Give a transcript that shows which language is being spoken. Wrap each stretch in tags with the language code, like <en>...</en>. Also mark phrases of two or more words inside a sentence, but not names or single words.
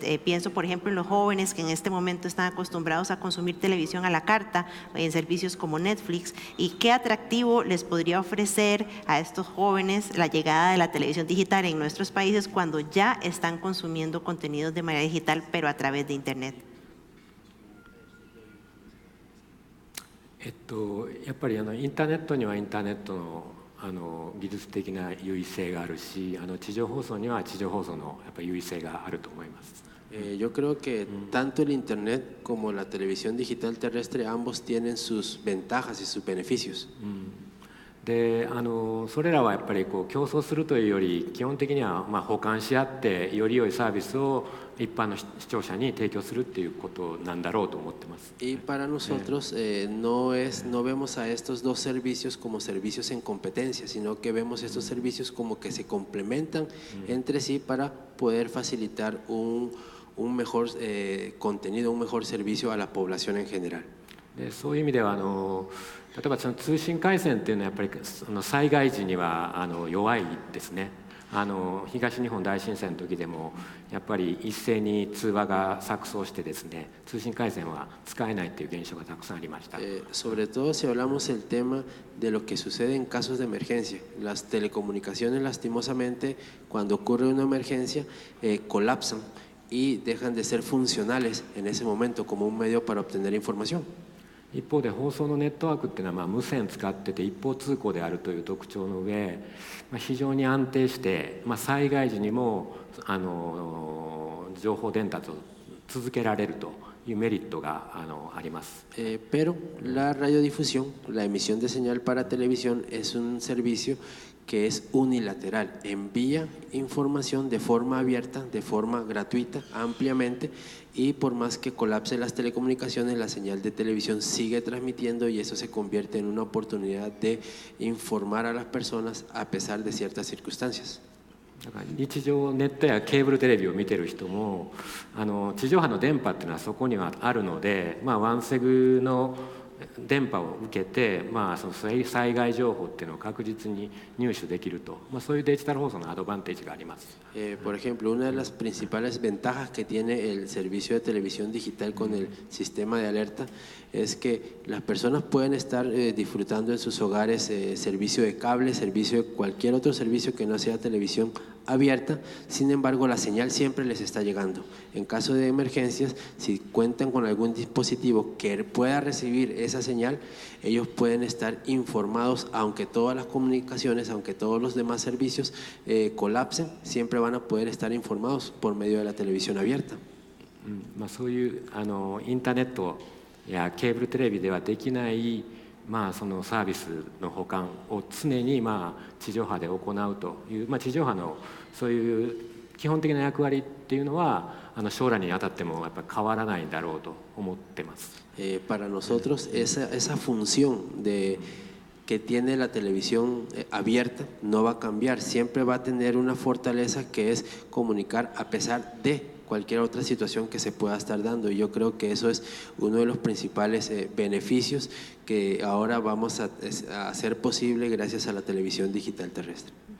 <es>Pienso, por ejemplo, en los jóvenes que en este momento están acostumbrados a consumir televisión a la carta en servicios como Netflix. ¿Y qué atractivo les podría ofrecer a estos jóvenes la llegada de la televisión digital en nuestros países cuando ya están consumiendo contenidos de manera digital, pero a través de Internet?</es> <ja>やっぱりインターネットにはインターネットの技術的な優位性があるし、地上放送には地上放送のやっぱ優位性があると思います。</ja> <es>Yo creo que tanto el Internet como la televisión digital terrestre ambos tienen sus ventajas y sus beneficios.</es> <ja>でそれらはやっぱりこう競争するというより基本的にはまあ補完し合ってより良いサービスを一般の視聴者に提供するっていうことなんだろうと思ってます。</ja> <es>Y para nosotros no vemos a estos dos servicios como servicios en competencia, sino que vemos estos servicios como que se complementan entre sí para poder facilitar un mejor contenido, un mejor servicio a la población en general.</es> <ja>でそういう意味では例えばその通信回線っていうのはやっぱり災害時には弱いですね。東日本大震災の時でもやっぱり一斉に通話が錯綜してですね、通信回線は使えないという現象がたくさんありました。</ja> <es>Sobre todo si hablamos el tema de lo que sucede en casos de emergencia. Las telecomunicaciones lastimosamente cuando ocurre una emergencia colapsan y dejan de ser funcionales en ese momento como un medio para obtener información.</es> <ja>一方で放送のネットワークっていうのは無線使ってて一方通行であるという特徴の上、非常に安定して、災害時にも情報伝達を続けられるというメリットがあります。</ja> <es>Pero la radiodifusión, la emisión de señal para televisión es un servicio que es unilateral, envía información de forma abierta, de forma gratuita, ampliamente, y por más que colapse las telecomunicaciones, la señal de televisión sigue transmitiendo y eso se convierte en una oportunidad de informar a las personas a pesar de ciertas circunstancias.</es> <ja>だから日常ネットやケーブルテレビを見てる人も地上波の電波っていうのはそこにはあるので、ワンセグの電波を受けて、その災害情報っていうのを確実に入手できると、そういうデジタル放送のアドバンテージがあります。</ja> <es>Por ejemplo, una de las principales ventajas que tiene el servicio de televisión digital con el sistema de alerta es que las personas pueden estar disfrutando en sus hogares servicio de cable, servicio de cualquier otro servicio que no sea televisión abierta, sin embargo la señal siempre les está llegando. En caso de emergencias, si cuentan con algún dispositivo que pueda recibir esa señal, ellos pueden estar informados, aunque todas las comunicaciones, aunque todos los demás servicios colapsen, siempre van a poder estar informados por medio de la televisión abierta.</es> <ja>そういうインターネットやケーブルテレビではできないそのサービスの補完を常に地上波で行うという、地上波のそういう基本的な役割っていうのは将来にあたってもやっぱり変わらないんだろうと思ってます。</ja> <es>Para nosotros esa función que tiene la televisión abierta no va a cambiar, siempre va a tener una fortaleza que es comunicar a pesar de cualquier otra situación que se pueda estar dando. Y yo creo que eso es uno de los principales beneficios que ahora vamos a hacer posible gracias a la televisión digital terrestre.</es>